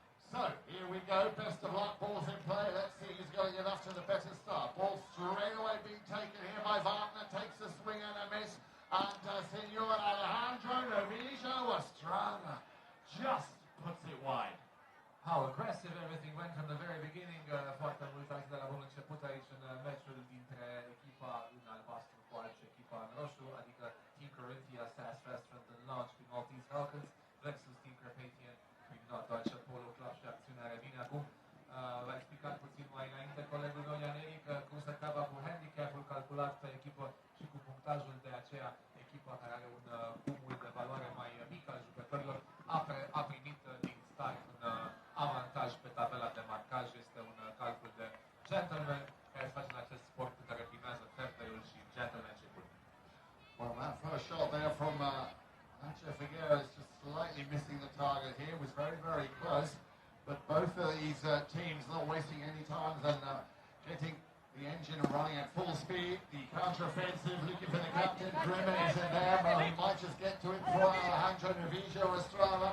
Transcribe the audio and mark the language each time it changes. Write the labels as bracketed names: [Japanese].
[English] So, here we go, best of luck, balls in play, let's see who's going to get off to the better start. Ball straight away being taken here by Wagner, takes a swing and a miss, and Senor Alejandro Novizo Estrada just puts it wide. How aggressive everything went from the very beginning. [Romanian] Foarte mult aici de la bun început aici în meciul dintre echipa în albastru cu și echipa în roșu, adică Team Corinthia SAS Restaurant and Lounge prin Maltese Falcons versus Team Carpathian prin North Deutsche Polo Club și acțiunea revine acum. V-a explicat puțin mai înainte colegul meu Ianeric cum se treaba cu handicapul calculat pe echipă și cu punctajul, de aceea echipa care are un cumul de valoare mai mic al jucătorilor a primit din start un avantaj pe tabela de marcaj. Este un calcul de gentleman care se face în acest sport în care primează fair-play-ul și gentlemanship-ul. [English] Well, that first shot there from Nacho Figueroa is just slightly missing the target here. It was very, very close. But both of these teams not wasting any time and getting the engine running at full speed. The counter-offensive, looking for the captain. Grimmer is in there, but he might just get to it for Alejandro Novizo Estrada.